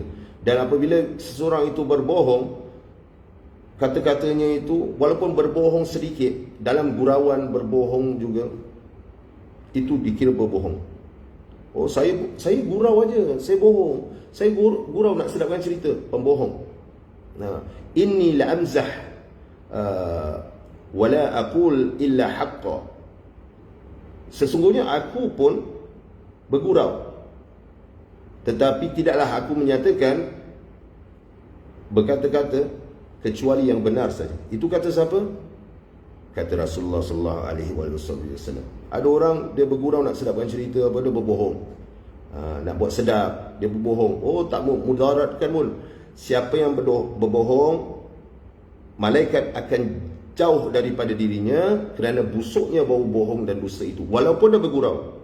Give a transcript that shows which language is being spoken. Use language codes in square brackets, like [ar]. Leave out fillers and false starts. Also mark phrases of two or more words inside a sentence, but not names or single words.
[ms] Dan apabila seseorang itu berbohong, kata-katanya itu walaupun berbohong sedikit, dalam gurauan berbohong juga, itu dikira berbohong. Oh, saya gurau aja, saya bohong, saya gurau nak sedapkan cerita, pembohong. Nah, [ar] إني لأمزح ولا أقول إلا حقا. [ms] Sesungguhnya aku pun bergurau, tetapi tidaklah aku menyatakan berkata-kata kecuali yang benar saja. Itu kata siapa? Kata Rasulullah [ar] صلى الله عليه وسلم. [ms] Ada orang dia bergurau nak sedapkan cerita, apa dia berbohong. Nak buat sedap, dia berbohong. Oh, tak mudaratkan pun. Siapa yang berbohong, malaikat akan jauh daripada dirinya kerana busuknya bau bohong dan dusta itu, walaupun dia bergurau.